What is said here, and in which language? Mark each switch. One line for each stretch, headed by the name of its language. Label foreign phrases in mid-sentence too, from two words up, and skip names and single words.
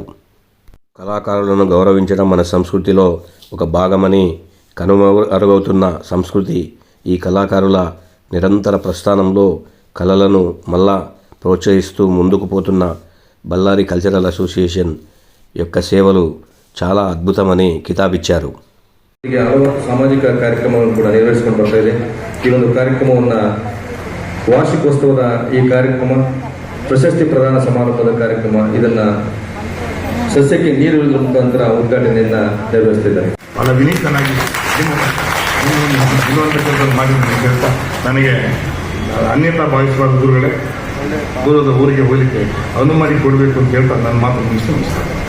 Telugu: కళాకారులను గౌరవించడం మన సంస్కృతిలో ఒక భాగమని, కనుమరుగవుతున్న సంస్కృతి ఈ కళాకారుల నిరంతర ప్రస్థానంలో కళలను మళ్ళా ప్రోత్సహిస్తూ ముందుకు పోతున్న బళ్ళారి కల్చరల్ అసోసియేషన్ యొక్క సేవలు చాలా అద్భుతమని కితాబిచ్చారు.
Kannada: ಹೀಗೆ ಹಲವು ಸಾಮಾಜಿಕ ಕಾರ್ಯಕ್ರಮಗಳನ್ನು ಕೂಡ ನಿರ್ವಹಿಸಿಕೊಂಡು ಬರ್ತಾ ಇದೆ. ಈ ಒಂದು ಕಾರ್ಯಕ್ರಮವನ್ನು ವಾರ್ಷಿಕೋತ್ಸವದ ಈ ಕಾರ್ಯಕ್ರಮ, ಪ್ರಶಸ್ತಿ ಪ್ರದಾನ ಸಮಾರಂಭದ ಕಾರ್ಯಕ್ರಮ, ಇದನ್ನ ಸಸ್ಯಕ್ಕೆ ನೀರು ಇಡುವ ಮುಖಾಂತರ ಉದ್ಘಾಟನೆಯನ್ನ ನೆರವೇರಿಸುತ್ತಿದ್ದಾರೆ. ಬಹಳ ವಿನೀತನಾಗಿ ಹೇಳ್ತಾ ನನಗೆ ಅನ್ಯತಾ ಭಾವಿಸುವ ಗುರುಗಳೇ, ದೂರದ ಊರಿಗೆ ಹೋಗಲಿಕ್ಕೆ ಅನುಮತಿ ಕೊಡಬೇಕು ಅಂತ ಹೇಳ್ತಾ ನನ್ನ ಮಾತು ಮುಗಿಸ್ತೇನೆ.